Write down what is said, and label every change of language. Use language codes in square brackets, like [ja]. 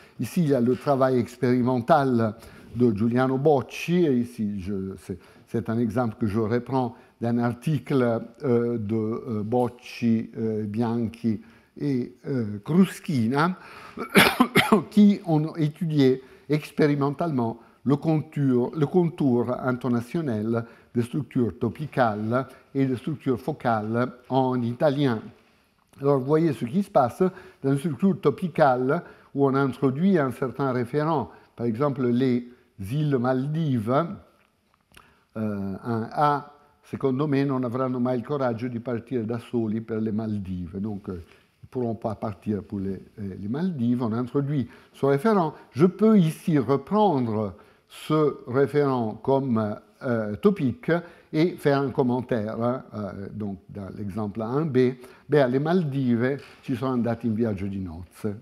[fr] Ici, il y a le travail expérimental de Giuliano Bocci, et ici, c'est un exemple que je reprends d'un article de Bocci, Bianchi et Kruskina, qui ont étudié expérimentalement le contour intonationnel des structures topicales et des structures focales en italien. Alors, vous voyez ce qui se passe dans une structure topicale où on introduit un certain référent. Par exemple, les îles Maldives, un A, [it] secondo me, non avranno mai il coraggio di partire da soli per le Maldives. [fr] Donc, ils ne pourront pas partir pour les Maldives. On introduit ce référent. Je peux ici reprendre ce référent comme topique et faire un commentaire. Donc, dans l'exemple 1b, [it] alle Maldive ci sono andati in viaggio di nozze.